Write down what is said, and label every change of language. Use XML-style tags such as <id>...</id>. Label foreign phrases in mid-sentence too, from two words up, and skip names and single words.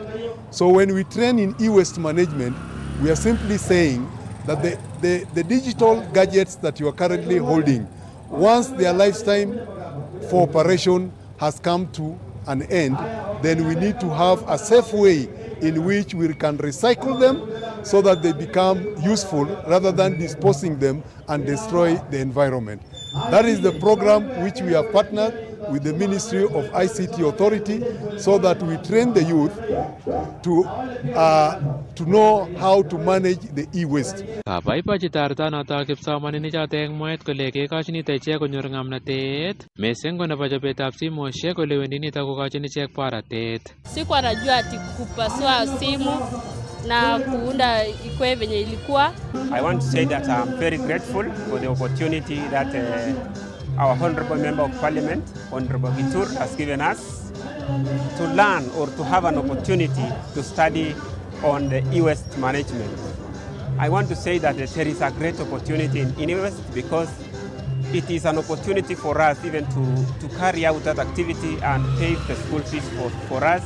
<en>So when we train in e-waste management, we are simply saying that the digital gadgets that you are currently holding, once their lifetime for operation has come to an end, then we need to have a safe way in which we can recycle them so that they become useful rather than disposing them and destroy the environment. That is the program which we have partnered with the Ministry of ICT Authority so that we train the youth to know how to manage the e-waste.</en> <kln>Kabaibachi tartanoto kipsomaninik choto eng mwaet kole kekochin ichek konyor ng'omnotet mising ko nebo chobetab simoshek ole wendi nito kokochin ichek baratet.</kln> <sw>Sikuwa najua ati kupasua simu na kuunda ikwe venye ilikuwa.</sw> <en>I want to say that I'm very grateful for the opportunity that our Honorable Member of Parliament, Honorable Kitur, has given us to learn or to have an opportunity to study on the e-waste management. I want to say that there is a great opportunity in e-waste because it is an opportunity for us even to carry out that activity and pay the school fees for us.</en>